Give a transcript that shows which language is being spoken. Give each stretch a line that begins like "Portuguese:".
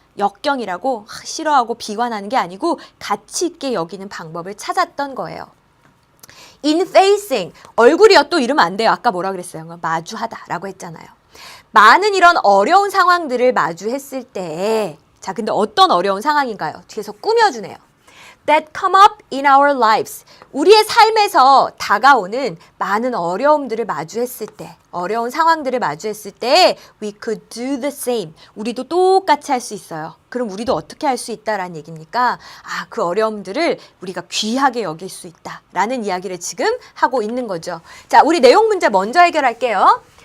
Korean: 역경이라고 싫어하고 비관하는 게 아니고 가치 있게 여기는 방법을 찾았던 거예요.
English: In facing,
Korean: 얼굴이요 또 이러면 안 돼요. 아까 뭐라 그랬어요? 마주하다라고 했잖아요. 많은 이런 어려운 상황들을 마주했을 때, 자, 근데 어떤 어려운 상황인가요? 뒤에서 꾸며주네요.
English: That come up in our lives.
Korean: 우리의 삶에서 다가오는 많은 어려움들을 마주했을 때, 어려운 상황들을 마주했을 때
English: we could do the same.
Korean: 우리도 똑같이 할 수 있어요. 그럼 우리도 어떻게 할 수 있다라는 얘기입니까? 그 어려움들을 우리가 귀하게 여길 수 있다라는 이야기를 지금 하고 있는 거죠. 자, 우리 내용 문제 먼저 해결할게요.